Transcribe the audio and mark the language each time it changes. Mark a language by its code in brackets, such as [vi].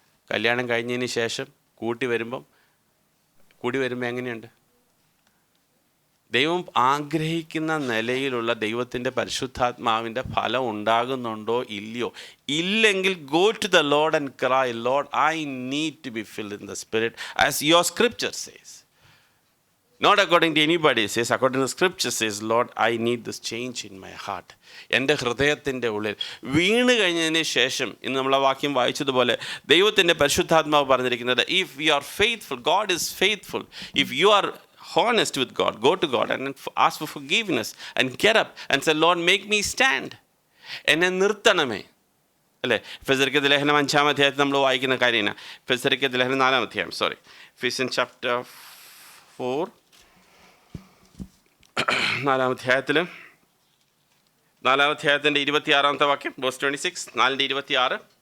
[ml] കല്യാണം കഴിഞ്ഞതിന് ശേഷം കൂടി വരുമ്പോൾ എങ്ങനെയുണ്ട്? ദൈവം ആഗ്രഹിക്കുന്ന നിലയിലുള്ള ദൈവത്തിൻ്റെ പരിശുദ്ധാത്മാവിൻ്റെ ഫലം ഉണ്ടാകുന്നുണ്ടോ ഇല്ലയോ? ഇല്ലെങ്കിൽ [en] Go to the Lord and cry, Lord I need to be filled in the spirit as your scripture says. Not according to anybody says, according to the scripture says, Lord, I need this change in my heart. [ml] എൻ്റെ ഹൃദയത്തിൻ്റെ ഉള്ളിൽ വീണ് കഴിഞ്ഞതിന് ശേഷം ഇന്ന് നമ്മൾ ആ വാക്യം വായിച്ചതുപോലെ ദൈവത്തിൻ്റെ പരിശുദ്ധാത്മാവ് പറഞ്ഞിരിക്കുന്നത്, [en] If you are faithful, God is faithful. If you are honest with God, go to God and ask for forgiveness and get up and say, Lord, make me stand. [ml] എന്നെ നിർത്തണമേ, അല്ലേ? ഫെസരിക്കത്ത് ലേഖനം 5-ാം അധ്യായത്തിൽ നമ്മൾ വായിക്കുന്ന കാര്യമാണ്. ഫെസരിക്കത്ത് ലേഖനം 4-ാം അധ്യായം, [en] Ephesians chapter 4 [ml] 4-ാം അധ്യായത്തിൽ 4-ാം അധ്യായത്തിൻ്റെ 26-ാമത്തെ വാക്യം, വേഴ്സ് 26, 4:26.